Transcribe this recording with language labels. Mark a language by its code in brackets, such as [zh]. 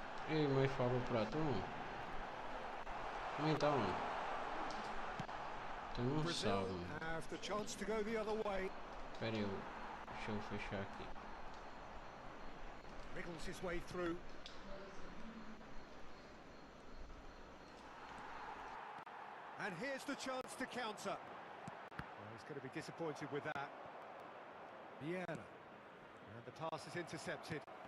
[pt] Ei, mas falou pra tu? Como então, mano? Tu não [en] Brazil [pt] sabe, mano. [en] have the chance to go the other way. [pt] Pera aí, deixa eu fechar aqui. [en] Wriggles his way through. And here's the chance to counter. Well, he's going to be disappointed with that. Vieira. And the pass is intercepted.